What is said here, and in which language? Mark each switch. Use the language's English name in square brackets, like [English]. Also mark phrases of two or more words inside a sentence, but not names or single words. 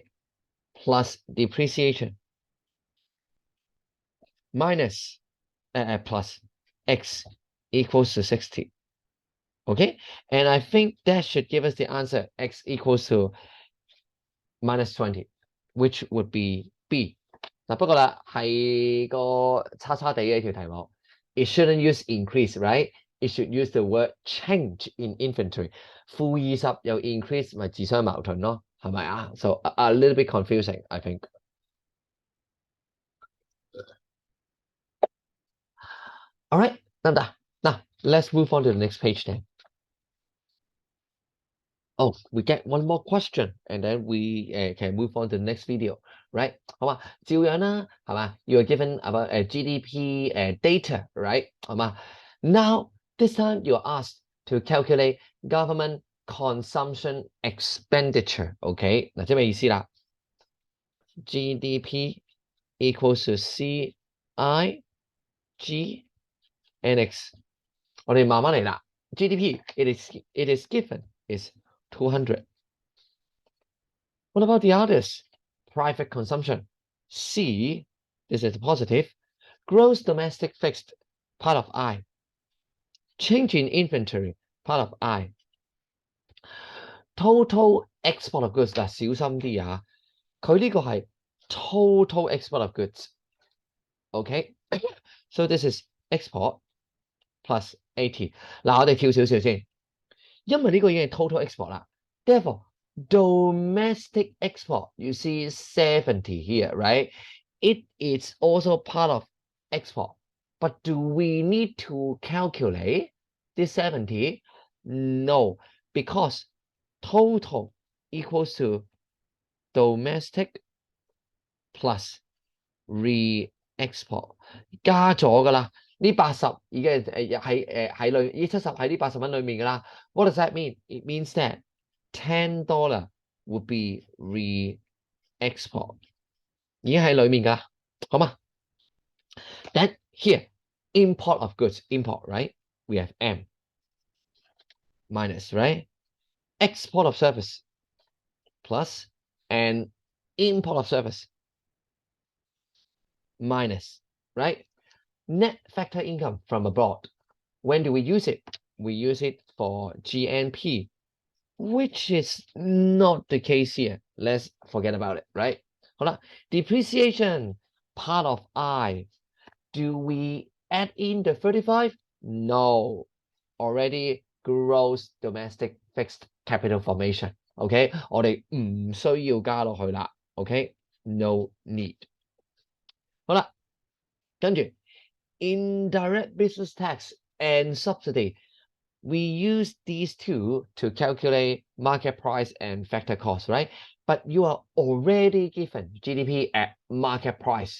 [English] Plus depreciation minus plus x equals to 60. Okay, and I think that should give us the answer x equals to minus 20, which would be B. [Cantonese] 嗱，不過啦，係個差差地嘅條題目。 [English] It shouldn't use increase, right? it should use the word change in inventory. [Cantonese] -20 又 increase 咪自相矛盾咯，係咪啊？ [English] So a little bit confusing, I think. All right, now let's move on to the next page then. Oh, we get one more question and then we can move on to the next video, right? [Cantonese] 好嘛，照樣啦，係嘛？ [English] You are given about GDP data, right? [Cantonese] 好嘛？ [English] Now this time you are asked to calculate government consumption expenditure, OK？ [Cantonese] 嗱，即係咩意思啦 [English] ？GDP equals to CI G N X。 [Cantonese] 我哋慢慢嚟啦。 [English] GDP it is given is 200. What about the others? Private consumption. C, this is positive. Gross domestic fixed, part of I. Change in inventory, part of I. Total export of goods [Cantonese] 嗱，小心啲啊！佢呢個係 [English] total export of goods. Okay, so this is export plus 80. [Cantonese] 嗱，我哋跳少少先，因為呢個已經係 [English] total export [Cantonese] 啦。 [English] Therefore, domestic export, you see 70 here, right? It is also part of export. But do we need to calculate this 70? No, because total equals to domestic plus re-export. [Cantonese] 加咗㗎啦，呢80已經喺裏，呢70喺呢80蚊裏面㗎啦。 [English] What does that mean? It means that $10 would be re-export. [Cantonese] 已經喺裏面㗎，好嘛？ [English] Then here, import of goods, import, right? We have M minus, right? Export of service plus and import of service minus, right? Net factor income from abroad. When do we use it? We use it for GNP, which is not the case here. Let's forget about it, right? [Cantonese] 好啦， [English] depreciation, part of I. Do we add in the 35? No. Already gross domestic fixed capital formation. OK， 我哋唔需要加落去啦。 OK， no need。 [Cantonese] 好啦，跟住 [English] indirect business tax and subsidy. We use these two to calculate market price and factor cost, right? But you are already given GDP at market price.